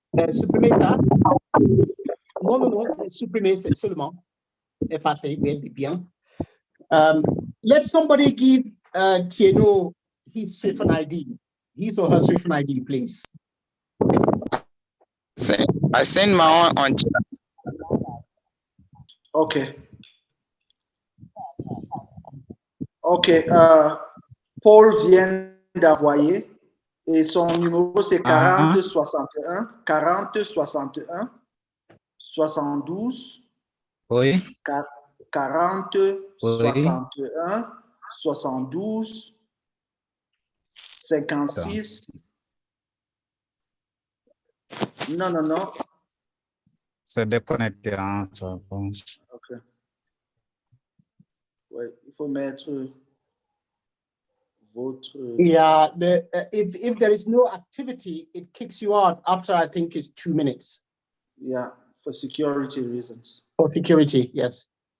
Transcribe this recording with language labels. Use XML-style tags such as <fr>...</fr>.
<fr>Supprimer ça. Non, supprimer seulement. Effacer, bien.</fr> <en>Let somebody give TNO his SWIFT ID, his or her SWIFT ID, please. I send my own on chat. Okay. Okay.</en> <fr>Paul vient d'envoyer et son numéro c'est 40 61 40 61 72 Oui. 40 61 72 56. Non. C'est déconnecté, hein, ça pense. Ok. Ouais, il faut mettre votre.</fr> <en>Yeah, if there is no activity, it kicks you out after I think it's 2 minutes. Yeah, for security reasons. For security, yes.</en>